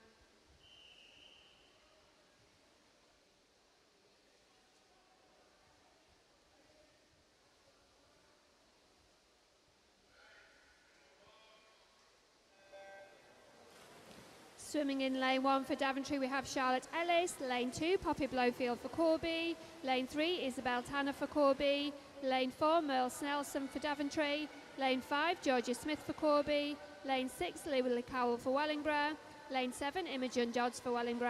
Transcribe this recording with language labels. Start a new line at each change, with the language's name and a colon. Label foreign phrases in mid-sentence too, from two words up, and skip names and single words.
English: Swimming in lane 1 for Daventry, we have Charlotte Ellis. Lane 2, Poppy Blowfield for Corby. Lane 3, Isabel Tanner for Corby. Lane 4, Merle Snelson for Daventry. Lane 5, Georgia Smith for Corby. Lane 6, Lily Cowell for Wellingborough. Lane 7, Imogen Dodds for Wellingborough.